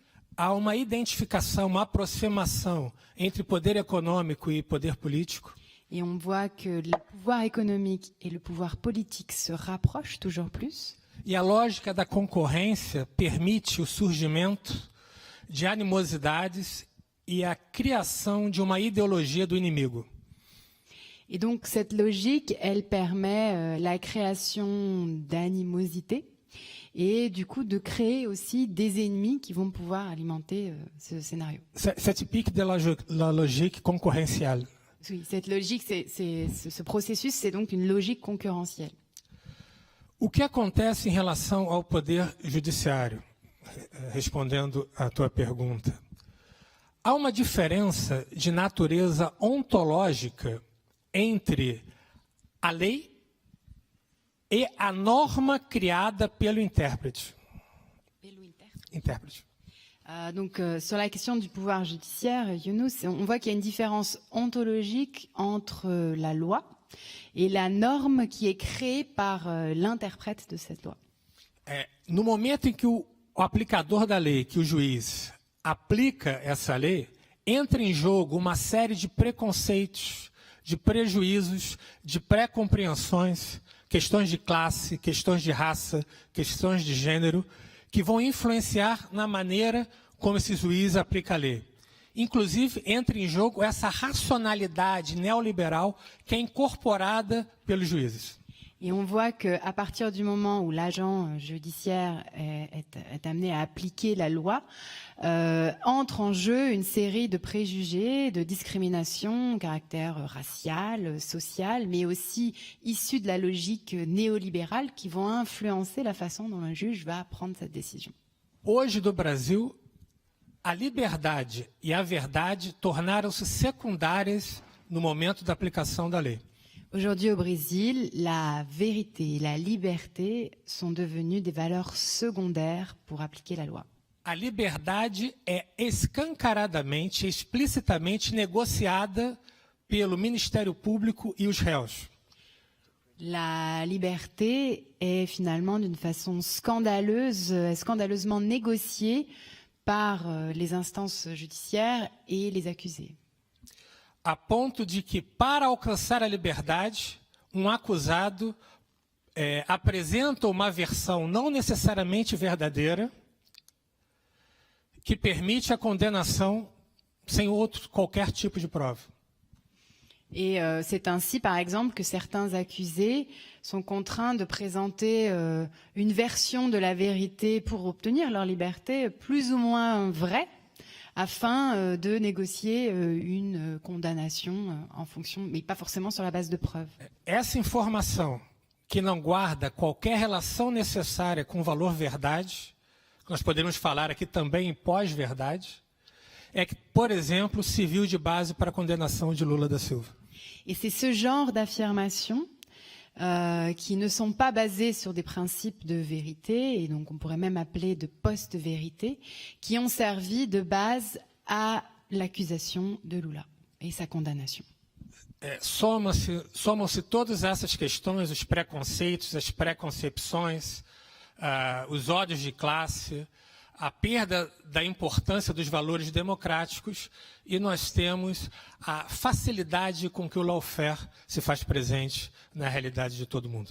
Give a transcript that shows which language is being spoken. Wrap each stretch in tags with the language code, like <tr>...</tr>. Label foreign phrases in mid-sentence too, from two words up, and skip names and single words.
<pt>Há uma identificação, uma aproximação entre poder econômico e poder político.</pt> <fr>Et on voit que le pouvoir économique et le pouvoir politique se rapprochent toujours plus.</fr> <pt>E a lógica da concorrência permite o surgimento de animosidades e a criação de uma ideologia do inimigo.</pt> <fr>Et donc cette logique, elle permet la création d'animosité et du coup de créer aussi des ennemis qui vont pouvoir alimenter ce scénario. C'est typique de la logique concorrenciale. Oui, cette logique, ce processus, c'est donc une logique concurrentielle.</fr> <pt>O que acontece em relação ao poder judiciário? Respondendo à tua pergunta. Há uma diferença de natureza ontológica entre a lei e a norma criada pelo intérprete. Intérprete.</pt> <fr>Donc, sur la question du pouvoir judiciaire, Younous, on voit qu'il y a une différence ontologique entre la loi et la norme qui est créée par l'interprète de cette loi.</fr> <pt>No momento em que o aplicador da lei, que o juiz, aplica essa lei, entra em jogo uma série de preconceitos, de prejuízos, de pré-compreensões, questões de classe, questões de raça, questões de gênero, que vão influenciar na maneira como esse juiz aplica a lei. Inclusive, entra em jogo essa racionalidade neoliberal que é incorporada pelos juízes.</pt> <fr>Et on voit qu'à partir du moment où l'agent judiciaire est amené à appliquer la loi, entre en jeu une série de préjugés, de discriminations, caractère racial, social, mais aussi issus de la logique néolibérale qui vont influencer la façon dont un juge va prendre cette décision.</fr> <pt>Hoje, no Brasil, a liberdade e a verdade tornaram-se secundárias no momento da aplicação da lei.</pt> <fr>Aujourd'hui au Brésil, la vérité et la liberté sont devenues des valeurs secondaires pour appliquer la loi.</fr> <pt>A liberdade é escancaradamente, explicitamente negociada pelo Ministério Público e os réus.</pt> <fr>La liberté est finalement d'une façon scandaleusement négociée par les instances judiciaires et les accusés.</fr> <pt>A ponto de que, para alcançar a liberdade, acusado apresenta uma versão não necessariamente verdadeira, que permite a condenação sem qualquer tipo de prova.</pt> <fr>Et c'est ainsi, par exemple, que certains accusés sont contraints de présenter une version de la vérité pour obtenir leur liberté plus ou moins vraie, afin de négocier une condamnation en fonction, mais pas forcément sur la base de preuves.</fr> <pt>Essa informação que não guarda qualquer relação necessária com o valor verdade, que nós podemos falar aqui também em pós-verdade, é que, por exemplo, serviu de base para a condenação de Lula da Silva.</pt> <fr>Et c'est ce genre d'affirmations qui ne sont pas basées sur des principes de vérité, et donc on pourrait même appeler de post-vérité, qui ont servi de base à l'accusation de Lula et sa condamnation.</fr> <pt>Somam-se todas essas questões, os preconceitos, as preconcepções, os ódios de classe, a perda da importância dos valores democráticos, e nós temos a facilidade com que o lawfare se faz presente na realidade de todo mundo.</pt>